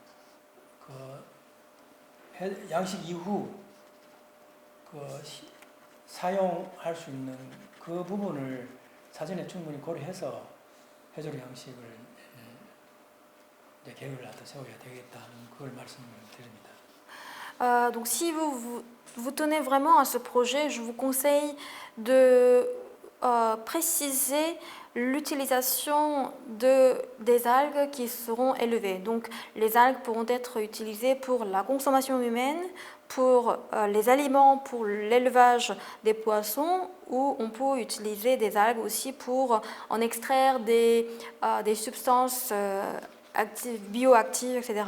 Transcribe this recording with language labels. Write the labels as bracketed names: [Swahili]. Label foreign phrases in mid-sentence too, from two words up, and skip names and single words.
[Korean] 그 양식 이후 사용할 수 있는 그 부분을 사전에 충분히 고려해서 해조류 양식을 이제 계획을 세워야 되겠다는 그걸 말씀을 드립니다. [French] Donc si vous tenez vraiment à ce projet, je vous conseille de préciser l'utilisation des algues qui seront élevées. Donc les algues pourront être utilisées pour la consommation humaine, pour les aliments, pour l'élevage des poissons, ou on peut utiliser des algues aussi pour en extraire des substances bioactives, etc.